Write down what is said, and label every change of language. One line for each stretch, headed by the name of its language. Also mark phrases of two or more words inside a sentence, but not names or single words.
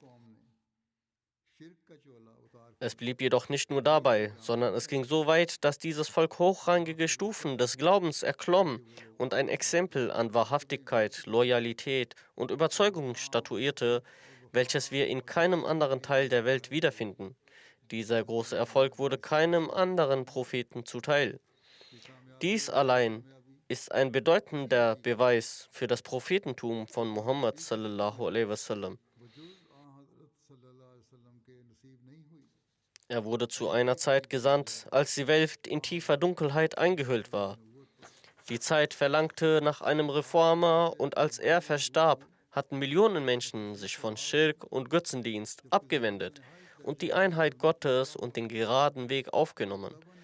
German: Es blieb jedoch nicht nur dabei, sondern es ging so weit, dass dieses Volk hochrangige Stufen des Glaubens erklomm und ein Exempel an Wahrhaftigkeit, Loyalität und Überzeugung statuierte, welches wir in keinem anderen Teil der Welt wiederfinden. Dieser große Erfolg wurde keinem anderen Propheten zuteil. Dies allein ist ein bedeutender Beweis für das Prophetentum von Muhammad
Arabic: صلى الله عليه وسلم.
German: Er wurde zu einer Zeit gesandt, als die Welt in tiefer Dunkelheit eingehüllt war. Die Zeit verlangte nach einem Reformer und als er verstarb, hatten Millionen Menschen sich von Schirk und Götzendienst abgewendet und die Einheit Gottes und den geraden Weg aufgenommen.